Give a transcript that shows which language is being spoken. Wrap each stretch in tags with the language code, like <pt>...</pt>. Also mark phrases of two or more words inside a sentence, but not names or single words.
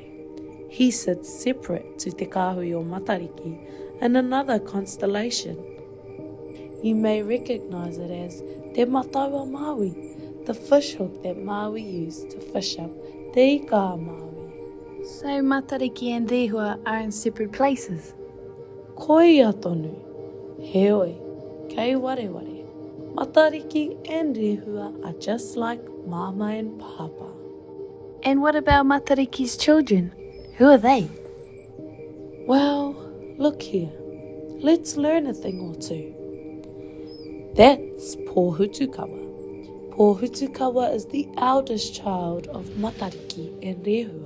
<en>He sits separate to Te Kāhui o Matariki in another constellation. You may recognise it as Te Mataua Maui, the fish hook that Maui used to fish up Te Ika Maui. So Matariki and Rehua are in separate places?</en> <mi>Koia tonu, heoi, kei wareware.</mi> <en>Matariki and Rehua are just like Mama and Papa. And what about Matariki's children? Who are they? Well, look here. Let's learn a thing or two. That's Pōhutukawa. Pōhutukawa is the eldest child of Matariki and Rehua.</en>